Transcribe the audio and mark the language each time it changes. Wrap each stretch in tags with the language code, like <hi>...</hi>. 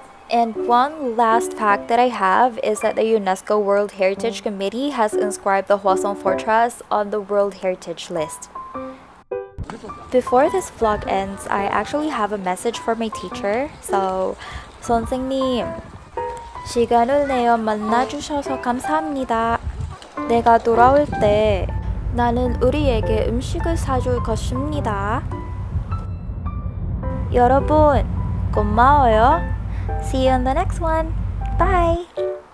<en>And one last fact that I have is that the UNESCO World Heritage Committee has inscribed the Hwaseong Fortress on the World Heritage List. Before this vlog ends, I actually have a message for my teacher. So, 선생님,</en> <ko>시간을 내어 만나주셔서 감사합니다. 내가 돌아올 때 나는 우리에게 음식을 사줄 것입니다. 여러분, 고마워요.</ko> <en>See you on the next one. Bye.</en>